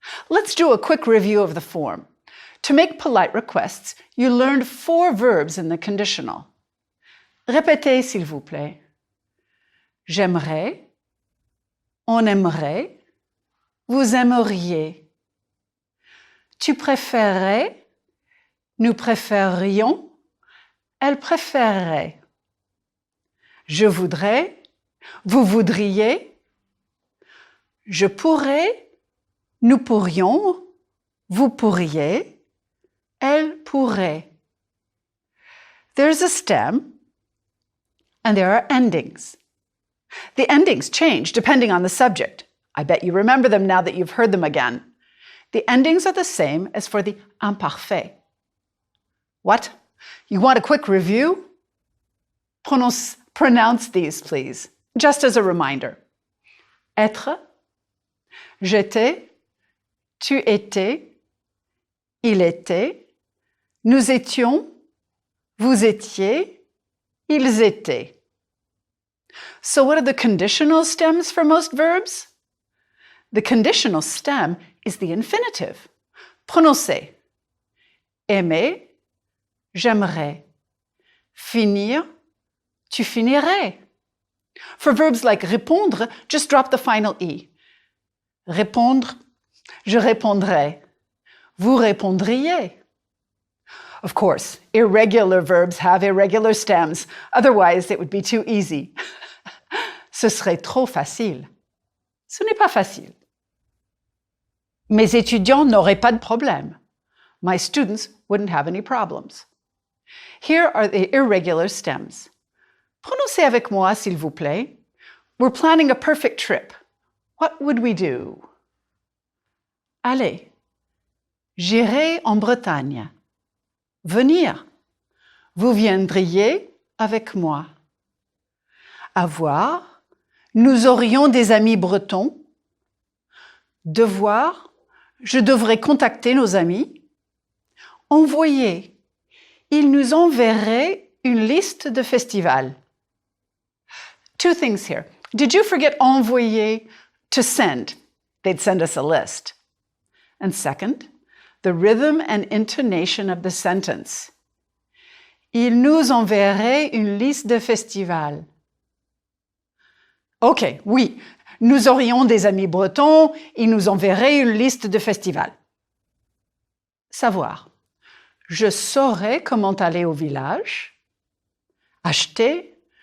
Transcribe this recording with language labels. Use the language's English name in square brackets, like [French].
[English] Let's do a quick review of the form. To make polite requests, you learned 4 verbs in the conditional. [French] Répétez, s'il vous plaît. J'aimerais, on aimerait, vous aimeriez. Tu préférerais, nous préférerions, elle préférerait. Je voudrais, vous voudriez. Je pourrais, nous pourrions, vous pourriez, elle pourrait. [English] There's a stem and there are endings. The endings change depending on the subject. I bet you remember them now that you've heard them again. The endings are the same as for the imparfait. What? You want a quick review? Pronounce these, please, just as a reminder. [French] Être, j'étais, tu étais, il était, nous étions, vous étiez, ils étaient. [English] So what are the conditional stems for most verbs? The conditional stem is the infinitive. [French] Prononcez. Aimer, j'aimerais. Finir, tu finirais. [English] For verbs like répondre, just drop the final E. [French] Répondre, je répondrai. Vous répondriez. [English] Of course, irregular verbs have irregular stems. Otherwise, it would be too easy. [French] Ce serait trop facile. Ce n'est pas facile. Mes étudiants n'auraient pas de problème. [English] My students wouldn't have any problems. Here are the irregular stems. [French] Prononcez avec moi, s'il vous plaît. [English] We're planning a perfect trip. What would we do? Allez. [French] J'irai en Bretagne. Venir. Vous viendriez avec moi. Avoir. Nous aurions des amis bretons. Devoir, je devrais contacter nos amis. Envoyer, ils nous enverraient une liste de festivals. [English] Two things here. Did you forget envoyer to send? They'd send us a list. And second, the rhythm and intonation of the sentence. [French] Ils nous enverraient une liste de festivals. OK, oui, nous aurions des amis bretons, ils nous enverraient une liste de festivals. Savoir. Je saurais comment aller au village. Acheter.